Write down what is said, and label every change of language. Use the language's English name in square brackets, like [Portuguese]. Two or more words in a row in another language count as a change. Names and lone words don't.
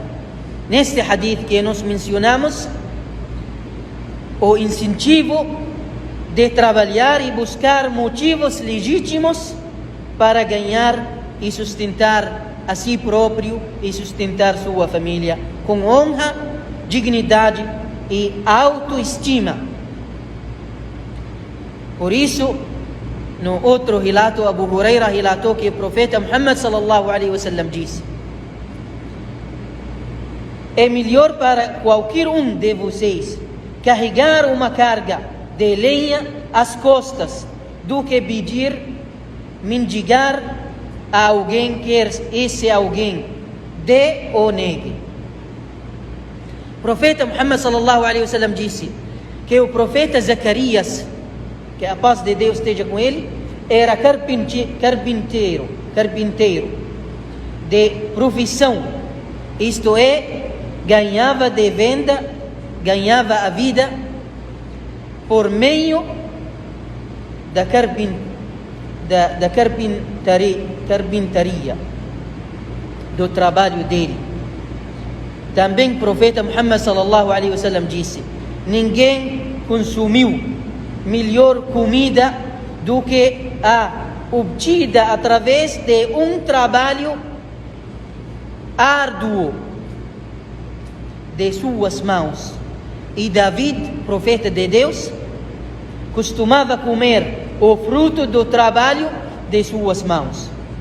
[Portuguese] Neste hadith que nós mencionamos, o incentivo de trabalhar e buscar motivos legítimos para ganhar e sustentar a si próprio e sustentar sua família com honra, dignidade e autoestima. Por isso, no outro relato, Abu Huraira relatou que o profeta Muhammad [Arabic] صلى الله عليه وسلم [Portuguese] disse: é melhor para qualquer um de vocês carregar uma carga de lenha às costas do que pedir, mendigar a alguém, quer esse alguém dê ou negue. O profeta Muhammad [Arabic] صلى الله عليه وسلم [Portuguese] disse que o profeta Zacarias, que a paz de Deus esteja com ele, era carpinteiro de profissão, isto é, ganhava a vida por meio da carpintaria, do trabalho dele. Também o profeta Muhammad [Arabic] صلى الله عليه وسلم [Portuguese] disse: ninguém consumiu melhor comida do que a obtida através de um trabalho árduo de suas mãos. E David, profeta de Deus, costumava comer o fruto do trabalho de suas mãos.